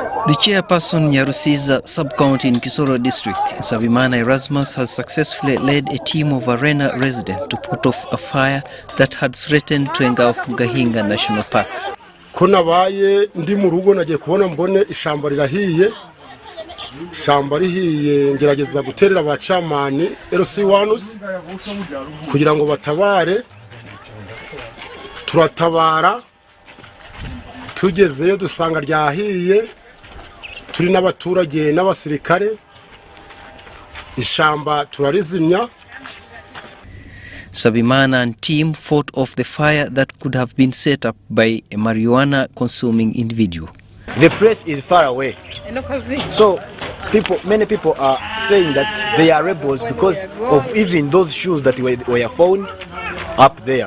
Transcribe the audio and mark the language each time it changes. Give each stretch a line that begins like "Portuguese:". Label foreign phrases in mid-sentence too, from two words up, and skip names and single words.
English: The chairperson Nyarusiza sub-county in Kisoro district, Sabimana Erasmus, has successfully led a team of Arena residents to put off a fire that had threatened to engulf Gahinga National Park.
Kinyarwanda: Kuna baye ndi mu rugo nagiye kubona mbone ishamba rirahiye. Ishamba rihiye ngerageza guterera abacamani LC1 kugira ngo batabare. Turatabara. Tugezeyo dusanga ryahiye. Turi n'abaturage n'abasirikare. Ishamba turarizimya.
English: Sabimana and team fought off the fire that could have been set up by a marijuana-consuming individual. The place is far away, so many people are saying that they are rebels because of even those shoes that were found up there.